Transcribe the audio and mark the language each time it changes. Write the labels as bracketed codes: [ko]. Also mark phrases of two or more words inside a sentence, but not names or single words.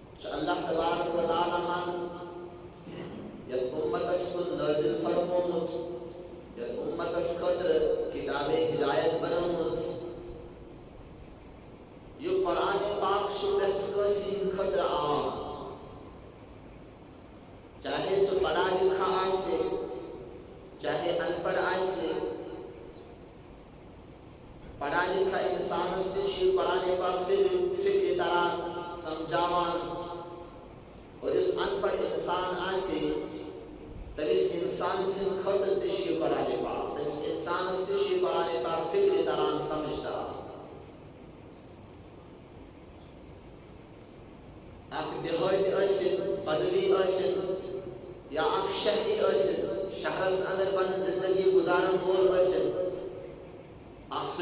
[ar] اللہ تبارک و تعالی [ks] یت امتس کن نازل فرمومت یت امتس خاطر کتاب ہدایت بنومت یہ قرآن پاک پرٛٮ۪تھ کٲنٛسہِ ہٕنٛدِ خٲطرٕ عام چاہے سُہ [ur] پڑھا لکھا [ks] آسہِ چاہے ان پڑھ آسہِ [ur] پڑھا لکھا [ks] انسانس تہِ چھُ قرآن پاک فکر تران سمجھاوان اور یُس ان پڑھ انسان آسہِ تٔمِس انسان سٕنٛدِ خٲطرٕ تہِ چھُ یہِ قرآن پاک تٔمِس انسانس تہِ چھُ یہِ قرآن پاک فکر تران سمجھ تران اکھ دہٲتی ٲسِن پدوی ٲسِن یا اکھ شہری ٲسِن شہرس اندر پنٕنۍ زندگی گزارن وول ٲسِن اکھ سُہ